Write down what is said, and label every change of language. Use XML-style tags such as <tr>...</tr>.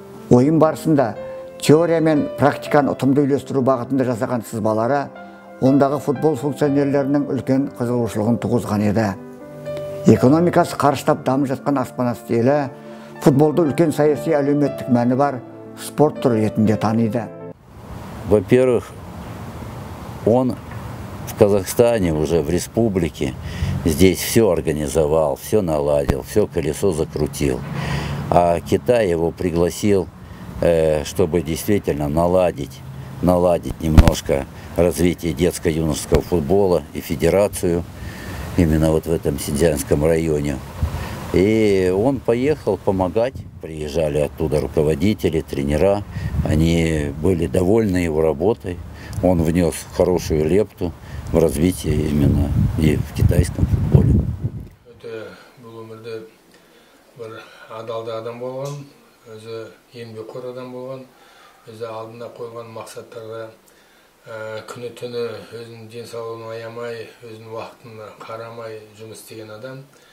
<kk>Ойын барысында теория мен практиканы ұтымды үйлестіру бағытында жасаған сызбалары ондағы футбол функционерлерінің үлкен қызығушылығын туғызған еді. Экономикасы қарыштап дамып жатқан аспанасты елі футболды үлкен саяси әлеуметтік мәні бар спорт түрі ретінде таниды.</kk> <ru>Во-первых, он в Казахстане, уже в республике, здесь все организовал, все наладил, все колесо закрутил. А Китай его пригласил, чтобы действительно наладить немножко развитие детско-юношеского футбола и федерацию именно вот в этом Синьцзянском районе. И он поехал помогать. Приезжали оттуда руководители, тренера. Они были довольны его работой. Он внес хорошую лепту в развитие именно и в китайском футболе.</ru> <kk>Бұл өмірде бір адалды адам болған, өзі еңбекқор адам болған, өзі алдына қойған мақсаттарға күні түні өзінің денсаулығын аямай, өзінің уақытын қарамай жұмыс істеген адам.</kk>